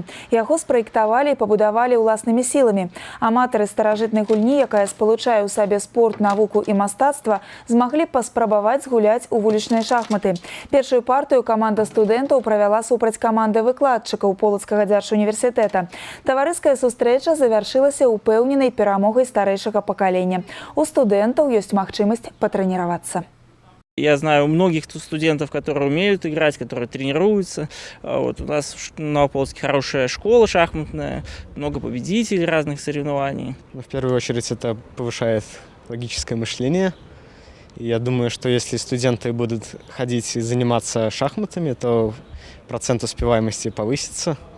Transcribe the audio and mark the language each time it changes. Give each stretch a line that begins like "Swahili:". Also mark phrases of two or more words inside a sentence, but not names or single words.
Belarusian: Яго спраектавалі і пабудавалі ўласнымі сіламі. Аматары старажытнай гульні, якая спалучае ў сабе спорт, навуку і мастацтва, змаглі паспрабаваць згуляць у вулічныя шахматы. Першую партыю каманда студэнтаў правяла супраць каманды выкладчыкаў Полацкага дзяржуніверсітэта. Таварыская сустрэча завяршылася упэўненай перамогай старэйшага пакалення. У студэнтаў ёсць магчымасць патрэніравацца.
Russian: Я знаю многих студентов, которые умеют играть, которые тренируются. Вот у нас в Новополоцке хорошая школа шахматная, много победителей разных соревнований. В первую очередь это повышает логическое мышление. Я думаю, что если студенты будут ходить и заниматься шахматами, то процент успеваемости повысится.